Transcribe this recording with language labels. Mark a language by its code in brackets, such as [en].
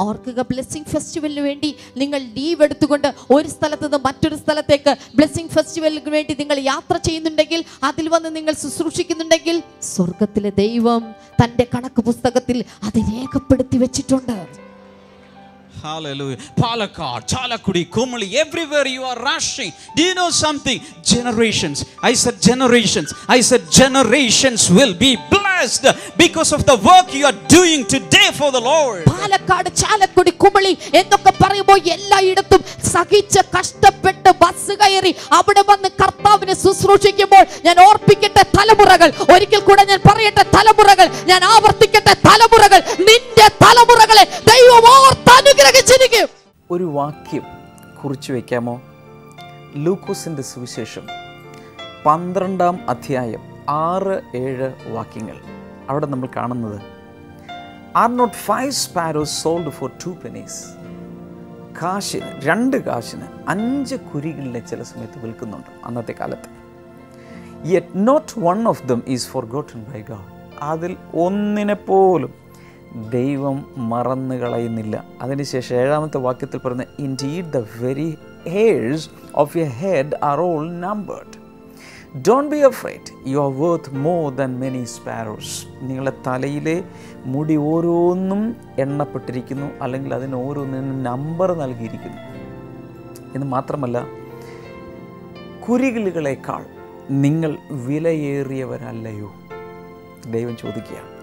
[ml] ഓർക്കുക, ബ്ലെസ്സിംഗ് ഫെസ്റ്റിവലിന് വേണ്ടി നിങ്ങൾ ലീവ് എടുത്തുകൊണ്ട് ഒരു സ്ഥലത്ത് നിന്ന് മറ്റൊരു സ്ഥലത്തേക്ക് ബ്ലെസ്സിംഗ് ഫെസ്റ്റിവലിന് വേണ്ടി നിങ്ങൾ യാത്ര ചെയ്യുന്നുണ്ടെങ്കിൽ, അതിൽ വന്ന് നിങ്ങൾ ശുശ്രൂഷിക്കുന്നുണ്ടെങ്കിൽ, സ്വർഗത്തിലെ ദൈവം തന്റെ കണക്ക് പുസ്തകത്തിൽ അത് രേഖപ്പെടുത്തി വെച്ചിട്ടുണ്ട്. [en] Hallelujah. Palakkad, Chalakudi, Kumali, everywhere you are rushing. Do you know something? Generations. I said generations. I said generations will be blessed because of the work you are doing today for the Lord. [ml] Palakkad, Chalakudy, Kumily എന്നൊക്കെ പറയുമ്പോൾ എല്ലായിടത്തും സഹിച്ച് കഷ്ടപ്പെട്ട് bus കയറി അവിടെ വന്ന് കർത്താവിനെ ശുശ്രൂഷിക്കുമ്പോൾ ഞാൻ ഓർപ്പിക്കട്ടെ തലമുറകൾ, ഒരിക്കൽ കൂടെ ഞാൻ പറയട്ടെ തലമുറകൾ, ഞാൻ ആവർത്തിക്കട്ടെ തലമുറകൾ, നിന്റെ തലമുറകളെ ദൈവം ഓർത്തനുഗ്രഹിച്ചിരിക്കും. ഒരു വാക്യം കുറിച്ചു വയ്ക്കാമോ? ലൂക്കോസിൻ്റെ സുവിശേഷം 12-ാം അധ്യായം 6-7 വാക്യങ്ങൾ. അവിടെ നമ്മൾ കാണുന്നത്, [en] Are not 5 sparrows sold for 2 pennies? [ml] കാശിന്, 2 കാശിന് 5 കുരികളിലെ ചില സമയത്ത് വിൽക്കുന്നുണ്ട് അന്നത്തെ കാലത്ത്. [en] Yet not one of them is forgotten by God. [ml] അതിൽ ഒന്നിനെപ്പോലും ദൈവം മറന്നു കളയുന്നില്ല. അതിനുശേഷം 7-ാമത്തെ വാക്യത്തിൽ പറയുന്ന, [en] Indeed the very hairs of your head are all numbered. Don't be afraid, you are worth more than many sparrows. [ml] നിങ്ങളുടെ തലയിലെ മുടി ഓരോന്നും എണ്ണപ്പെട്ടിരിക്കുന്നു, അല്ലെങ്കിൽ അതിന് ഓരോന്നിനും നമ്പർ നൽകിയിരിക്കുന്നു എന്ന് മാത്രമല്ല, കുരികിലുകളേക്കാൾ നിങ്ങൾ വിലയേറിയവരല്ലയോ? ദൈവം ചോദിക്കുക.